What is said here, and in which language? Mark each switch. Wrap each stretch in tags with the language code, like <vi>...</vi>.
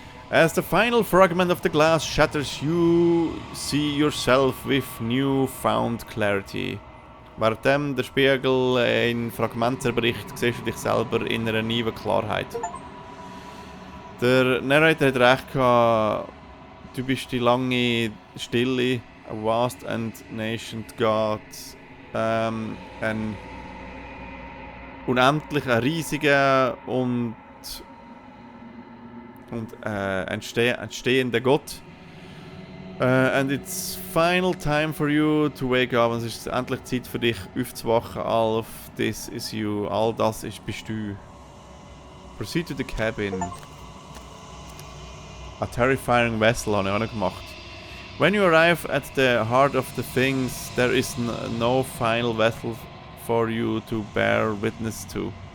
<en>As the final fragment of the glass shatters, you see yourself with newfound clarity.</en> <de>Währenddem der Spiegel in Fragmente zerbricht, siehst du dich selber in einer neuen Klarheit. Der Narrator hat recht gehabt, du bist die lange Stille,</de> <en>a vast and nascent God,</en> <de>ein unendlicher, riesiger und entstehender Gott.</de> <en>And it's final time for you to wake up.</en> <de>Und es ist endlich Zeit für dich aufzuwachen.</de> <en>All of this is you.</en> <de>All das bist du.</de> <en>Proceed to the cabin. A terrifying vessel</en> <de>habe ich auch noch gemacht.</de> <en>When you arrive at the heart of the things, there is no final vessel for you to bear witness to.</en>